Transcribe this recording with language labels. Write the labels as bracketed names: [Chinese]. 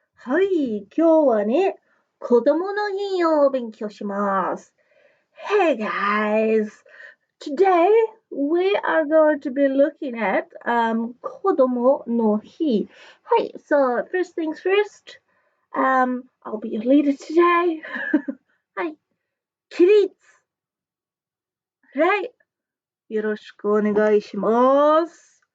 [Japanese] はい、今日はね、子供の日を勉強します。 [English] Hey guys, today we are going to be looking at Kodomo no Hi. Hi, so first things first, I'll be your leader today. [Japanese] Hi, 起立。はい、よろしくお願いします。